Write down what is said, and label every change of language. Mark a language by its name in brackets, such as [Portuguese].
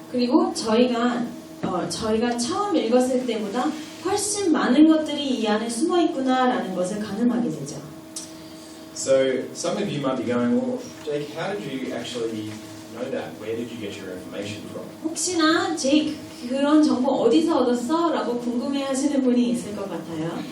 [Korean] 그리고 저희가 처음 읽었을 때보다 훨씬 많은 것들이 이 안에 숨어 있구나라는 것을 가늠하게 되죠. [English] So some of you might be going, well, Jake, how did you actually know that? Where did you get your information from? [Korean] 혹시나 제이크 그런 정보 어디서 얻었어? 라고 궁금해하시는 분이 있을 것 같아요.